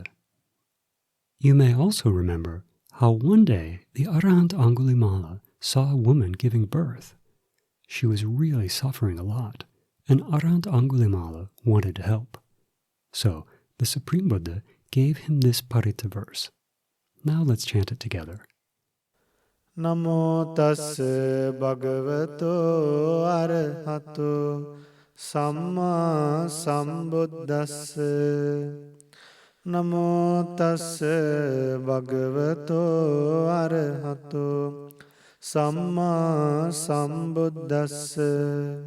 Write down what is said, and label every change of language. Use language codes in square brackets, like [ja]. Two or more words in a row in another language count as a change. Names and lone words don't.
[en] You may also remember how one day the Arahant Angulimala saw a woman giving birth. She was really suffering a lot, and Arahant Angulimala wanted to help. So the Supreme Buddha gave him this Paritta verse. Now let's chant it together. [pi] Namo tassa bhagavato arahato samma sambuddhassa. Namo tassa bhagavato arahato samma sambuddhassa.